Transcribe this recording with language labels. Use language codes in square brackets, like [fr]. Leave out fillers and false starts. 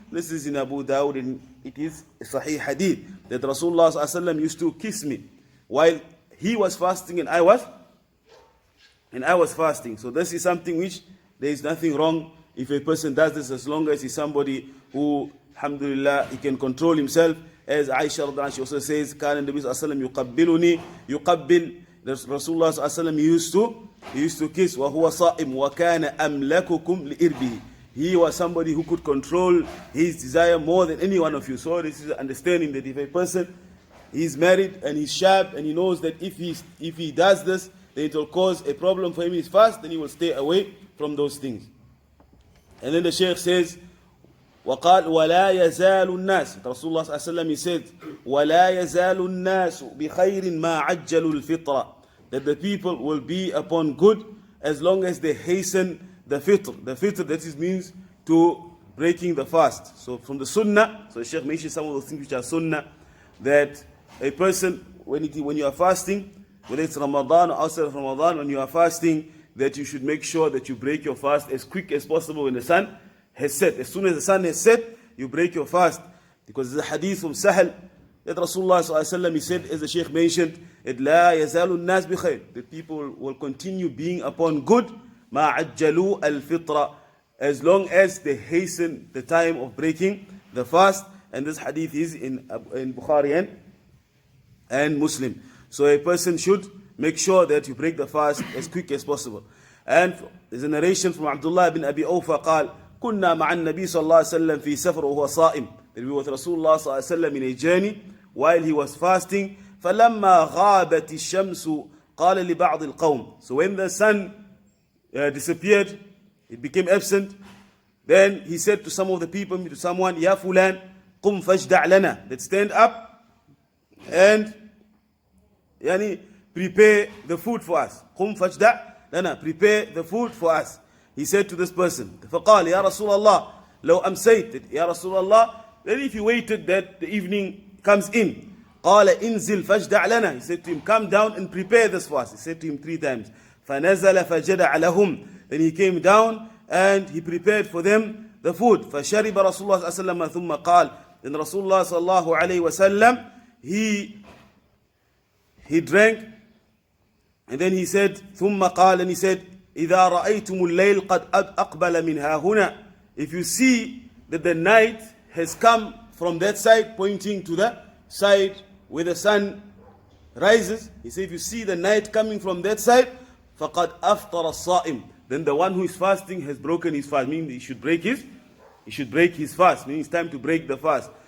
[en] This is in Abu Dawud and it is a sahih hadith that Rasulullah صلى الله عليه وسلم used to kiss me while he was fasting and I was fasting. So this is something which there is nothing wrong if a person does this, as long as he's somebody who, alhamdulillah, he can control himself. As Aisha radhiyallahu anha, she also says, [ar] كان النبي صلى الله عليه وسلم يقبلني يقبل. [en] Rasulullah صلى الله عليه وسلم he used to kiss. [ar] وهو صائم وكان أملككم لإربه. [en] He was somebody who could control his desire more than any one of you. So this is understanding that if a person is married and he's sharp and he knows that if he does this, then it will cause a problem for him in his fast, then he will stay away from those things. And then the Shaykh says, [ar] وقال ولا يزال الناس. Rasulullah صلى الله عليه وسلم, [en] he said, [ar] ولا يزال الناس بخير ما عجلوا الفطرة. [en] That the people will be upon good as long as they hasten the fitr. The fitr, that is, means to breaking the fast. So from the sunnah, so the Shaykh mentioned some of those things which are sunnah, that a person, when you are fasting, whether it's Ramadan or outside of Ramadan, when you are fasting, that you should make sure that you break your fast as quick as possible when the sun has set. As soon as the sun has set, you break your fast. Because there's a hadith from Sahal that Rasulullah sallallahu alaihi wasallam, he said, as the Shaykh mentioned, [ar] لا يزال الناس بخير. [en] The people will continue being upon good, [ar] ما عجلوا الفطرة, [en] as long as they hasten the time of breaking the fast. And this hadith is in Bukhari and Muslim. So a person should make sure that you break the fast as quick as possible. And there's a narration from Abdullah ibn Abi Awfa [ar] قال كنا مع النبي صلى الله عليه وسلم في سفر وهو صائم. [en] That we were with Rasulullah صلى الله عليه وسلم in a journey while he was fasting. [ar] فلما غابت الشمس قال لبعض القوم. [en] So when the sun disappeared, it became absent, then he said to some of the people, to someone, [ar] يا فلان قم فاجدع لنا. [en] Let's stand up and prepare the food for us. [ar] قم فاجدع لنا. [en] Prepare the food for us. He said to this person, [ar] فقال يا رسول الله لو أمسيت. يا رسول الله, [en] then if you waited that the evening comes in, [ar] قال انزل فاجدع لنا. [en] He said to him, come down and prepare this for us. He said to him 3 times. [ar] فنزل فجدع لهم. [en] Then he came down and he prepared for them the food. [ar] فشرب رسول الله صلى الله عليه وسلم ثم قال. [en] Then Rasulullah صلى الله عليه وسلم, he drank, and then he said, [ar] ثم قال, [en] and he said, [ar] إذا رأيتم الليل قد أقبل منها هنا. [en] If you see that the night has come from that side, pointing to the side where the sun rises, he said, if you see the night coming from that side, [ar] فقد أفطر الصائم. [en] Then the one who is fasting has broken his fast, meaning he should break his fast, meaning it's time to break the fast.